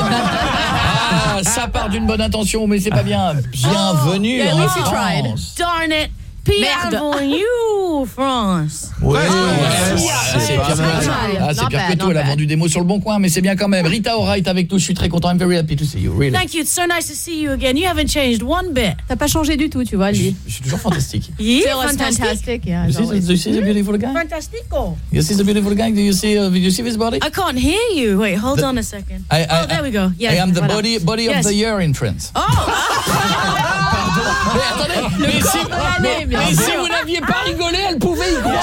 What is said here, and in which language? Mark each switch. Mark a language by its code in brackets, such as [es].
[fr] Ah, ça part d'une bonne intention, mais c'est pas bien. Bienvenue en France. [en] Tried. Darn it. [fr] Bienvenue en France. Oui, ouais, c'est pire que tout. Elle a vendu des mots sur le bon coin, mais c'est bien quand même. [en] Rita O'Wright [fr] avec nous, je suis très content. [en] I'm very happy to see you. Really. Thank you, it's so nice to see you again. You haven't changed one bit. [fr] T'as pas changé du tout, tu vois, lui. Je suis toujours fantastique. [en] Still fantastic. Yeah, you see the beautiful guy? [it] Fantastico. [en] You see the beautiful guy? Do you see his body? I can't hear you. Wait, hold on a second. There we go. Yes. I am the body of the year in France. Oh! [fr] Mais si vous n'aviez pas rigolé, elle pouvait y croire.